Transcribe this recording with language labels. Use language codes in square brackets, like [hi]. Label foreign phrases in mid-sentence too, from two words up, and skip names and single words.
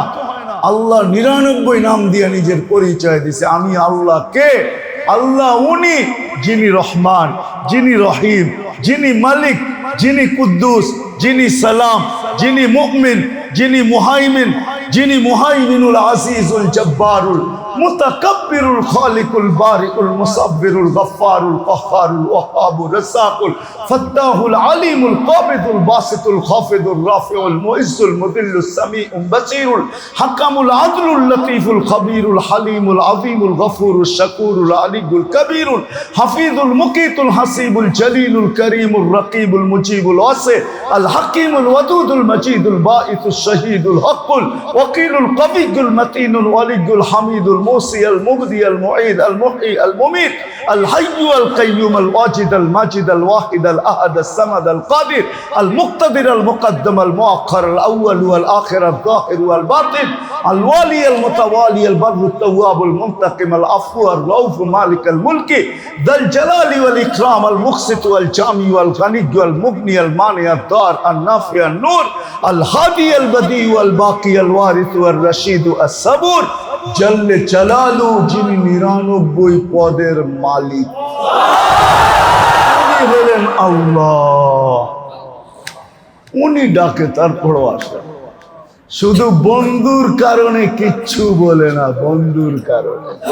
[bn] আল্লাহ 99 নাম দিয়া নিজের পরিচয় দিছে আমি আল্লাহ। কে? আল্লাহ উনি যিনি রহমান, যিনি রহিম, যিনি মালিক, যিনি কুদ্দুস, যিনি সালাম, যিনি মুমিন, যিনি মুহাইমিন, যিনি মুহাইমিনুল আজিজুল জব্বারুল মুতাকাব্বিরুল খালিকুল বারিকুল মুসাব্বিরুল গফফারুল কহ্হারুল ওয়াহাবুর রাসাকুল ফাত্তাহুল আলিমুল কাবিদুল বাসিতুল খাফিদুর রাফিউল মুইজ্জুল মুদিল্লুস সামিউল বাসীরুল হাকামুল আদলুল লতীফুল খবীরুল হালিমুল আযীমুল গফুরুশ শাকুরুল আলিয়ুল কবীরুল হাফিজুল মুকিতুল হাসিবুল জলিলুল করিমুর রকিবুল মুজিবুল ওয়াসি আল হাকিমুল ওয়াদুদুল মজিদুল বাঈসুশ শহীদুল হকুল ওয়াকিলুল কবিয়ুল মতিনুল ওয়ালিয়ুল হামিদুল الموصي المبدي المعيد المحيي المميت الحي القيوم الواجد الماجد الواحد الأحد الصمد القادر المقتدر المقدم المؤخر الأول والآخر الظاهر والباطن الوالي المتوالي البر التواب المنتقم العفو الرؤوف مالك الملك ذا الجلال والإكرام المقسط والجامع والغني والمغني المانع الضار النافع النور الهادي البديع والباقي الوارث والرشيد الصبور [ar] جل جلاله, [bn] যিনি 99 পদের মালিক, উনি হলেন আল্লাহ। উনি ডাকে, তারপরও আসে। শুধু বন্ধুর কারণে কিচ্ছু বলে না, বন্ধুর কারণে।